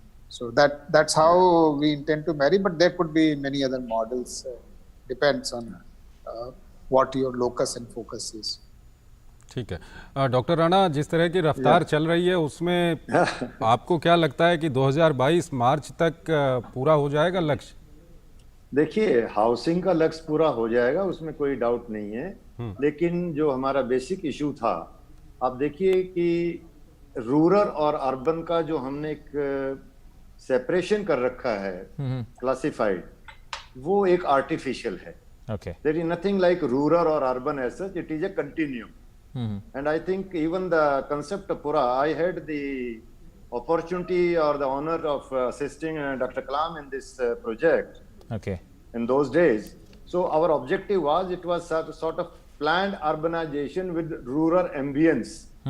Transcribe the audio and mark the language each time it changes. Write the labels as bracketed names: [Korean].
[English] So that's how we intend to marry, but there could be many other models. Depends on what your locus and focus is. [Hindi] ठीक है doctor Rana, जिस तरह की रफ्तार चल रही है उसमें आपको क्या लगता है कि 2022 मार्च तक पूरा हो जाएगा लक्ष्य? देखिए, हाउसिंग का लक्ष्य पूरा हो जाएगा, उसमें कोई डाउट नहीं है, लेकिन जो हमारा बेसिक इशू था, आप देखिए कि रूरल और अर्बन का जो हमने एक सेपरेशन कर रखा है, क्लासिफाइड, वो एक आर्टिफिशियल है. [English] There is nothing like rural और urban as such, it is a continuum. And I think even the concept of Pura, I had the opportunity or the honor of assisting Dr. Kalam in this project Okay. in those days. So our objective was, it was sort of planned urbanization with rural ambience.